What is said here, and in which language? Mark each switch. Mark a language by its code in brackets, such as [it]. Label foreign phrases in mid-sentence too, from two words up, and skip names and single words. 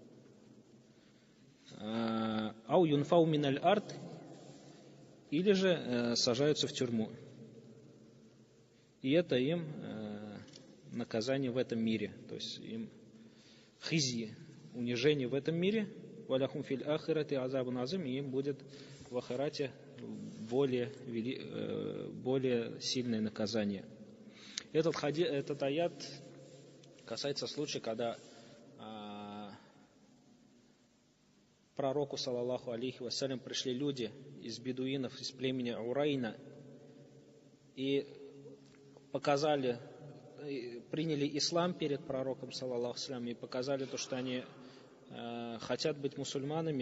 [ar] أو ينفوا من الأرض. [ru] Или же сажаются в тюрьму. И это им наказание в этом мире. То есть им хизьи, унижение в этом мире. [ar] ولهم في الآخرة عذاب عظيم. [ru] И им будет в ахирате более сильное наказание. Этот аят касается случая, когда пророку, [ar] صلى الله عليه وسلم, [ru] пришли люди из бедуинов, из племени Урайна и приняли ислам перед пророком, [ar] صلى الله عليه, [ru] и показали то, что они хотят быть мусульманами.